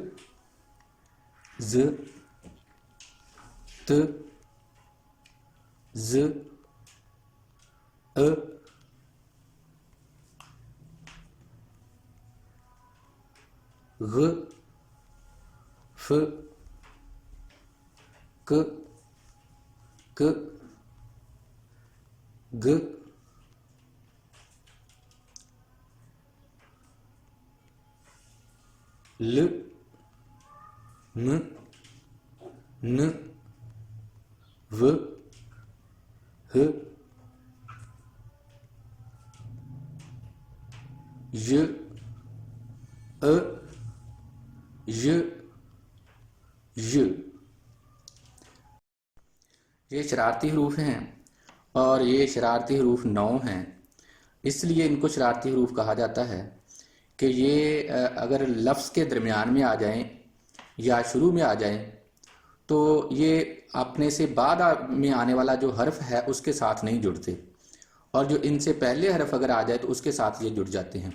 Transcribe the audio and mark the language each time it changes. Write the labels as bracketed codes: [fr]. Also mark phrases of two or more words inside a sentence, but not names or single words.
[ur] ز، ت، ز، ا، غ، ف، ک، ک، گ، ل، م، ن، و، ہ، ی، ا، ی، ی۔ یہ شرارتی حروف ہیں اور یہ شرارتی حروف 9 ہیں، اس لیے ان کو شرارتی حروف کہا جاتا ہے کہ یہ اگر لفظ کے درمیان میں آ جائیں یا شروع میں آ جائیں تو یہ اپنے سے بعد میں آنے والا جو حرف ہے اس کے ساتھ نہیں جڑتے، اور جو ان سے پہلے حرف اگر آ جائے تو اس کے ساتھ یہ جڑ جاتے ہیں۔